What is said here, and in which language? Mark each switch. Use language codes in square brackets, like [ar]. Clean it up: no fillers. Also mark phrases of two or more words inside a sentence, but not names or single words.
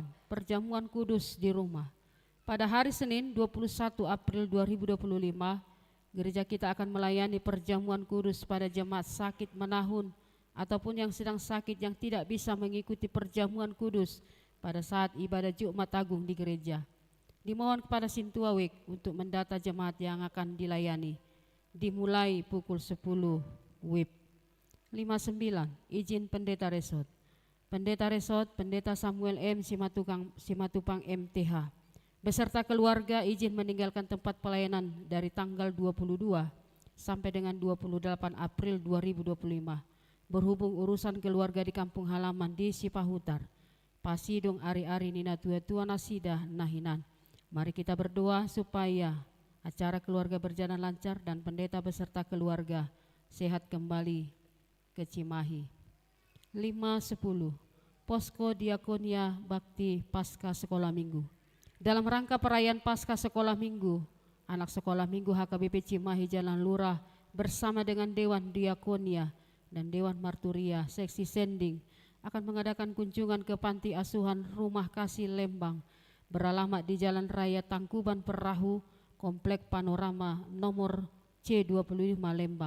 [id] Perjamuan kudus di rumah. Pada hari Senin 21 April 2025, gereja kita akan melayani perjamuan kudus pada jemaat sakit menahun ataupun yang sedang sakit yang tidak bisa mengikuti perjamuan kudus pada saat ibadah Jumat Agung di gereja. Dimohon kepada Sintua WEK untuk mendata jemaat yang akan dilayani. Dimulai pukul 10 WIB. 59. Izin Pendeta Resort. Pendeta Resort, Pendeta Samuel M. Simatupang MTH, Beserta keluarga izin meninggalkan tempat pelayanan dari tanggal 22 sampai dengan 28 April 2025. Berhubung urusan keluarga di kampung halaman di Sipahutar, [bbc] Pasidong ari-ari nina tua-tua nasida nahinan. [id] Mari kita berdoa supaya acara keluarga berjalan lancar dan pendeta beserta keluarga sehat kembali ke Cimahi. 5.10 Posko Diakonia Bakti Pasca Sekolah Minggu. Dalam rangka perayaan Pasca Sekolah Minggu, anak sekolah minggu HKBP Cimahi Jalan Lurah bersama dengan Dewan Diakonia dan Dewan Marturia Seksi Sending akan mengadakan kunjungan ke Panti Asuhan Rumah Kasih Lembang beralamat di Jalan Raya Tangkuban Perahu, Komplek Panorama nomor C25 Lembang.